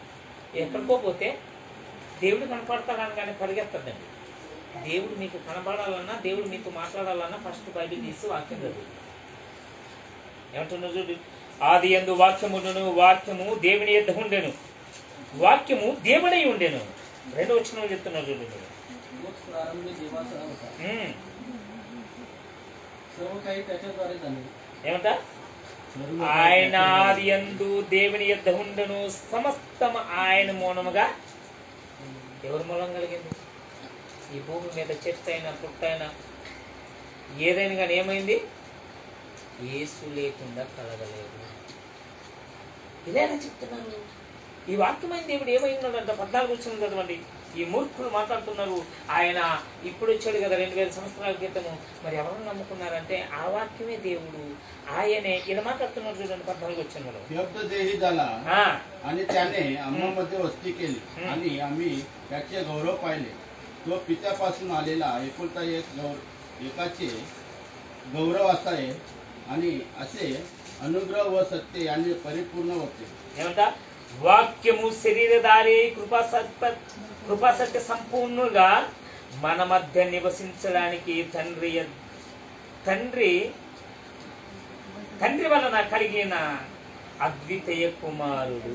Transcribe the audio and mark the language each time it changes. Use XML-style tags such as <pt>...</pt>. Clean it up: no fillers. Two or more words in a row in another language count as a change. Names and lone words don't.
<te>ఎక్కడికో పోతే దేవుడు కనపడతాడని కానీ పరిగెత్తద్దండి. దేవుడు మీకు కనపడాలన్నా, దేవుడు మీకు మాట్లాడాలన్నా ఫస్ట్ బైబిల్ తీసి వాక్యం చదువు. ఏమంటున్నారు చూడు. ఆది యందు వాక్యమును, వాక్యము దేవుని యొద్ద ఉండెను, వాక్యము దేవుడై ఉండెను. 2వ వచనంలో చెప్తున్నారు చూడండి.</te> <mr>प्रारंभी देवाचा होता, सर्व काही त्याच्याद्वारे झाले.</mr> <te>ఏమంట? ఆయన ఆది యందు దేవుని యొద్ద ఉండెను, సమస్తము ఆయన మూలముగా. ఎవరి మూలం కలిగింది? ఈ భూమి మీద చెట్టు అయినా పుట్టైనా ఏదైనా కానీ ఏమైంది? యేసు లేకుండా కలగలేదు. ఇదేనా చెప్తున్నారు? ఈ వాక్యమైన దేవుడు ఏమై ఉన్నాడంట? 14 వచ్చింది కదండి. ఈ మూర్ఖులు మాట్లాడుతున్నారు, ఆయన ఇప్పుడు వచ్చాడు కదా 2000 సంవత్సరాల క్రితము, మరి ఎవరు నమ్ముకున్నారంటే ఆ వాక్యమే దేవుడు, ఆయనే. ఇలా माట్లాడుతున్నారు చూడండి 14 వచ్చింది.</te> <mr>शब्द देही झाला आणि त्याने आम्हामध्ये वस्ती केली आणि आम्ही त्याचे गौरव पाहिले. तो पित्यापासून आलेला एकुलता एकाचे गौरव असाय आणि असे अनुग्रह व सत्य यांनी परिपूर्ण होते.</mr> <te>ఏమంట? వాక్యము శరీరధారి కృపాసత్య సంపూర్ణుగా మన మధ్య నివసించడానికి తండ్రి వలన కలిగిన అద్వితీయ కుమారుడు.</te>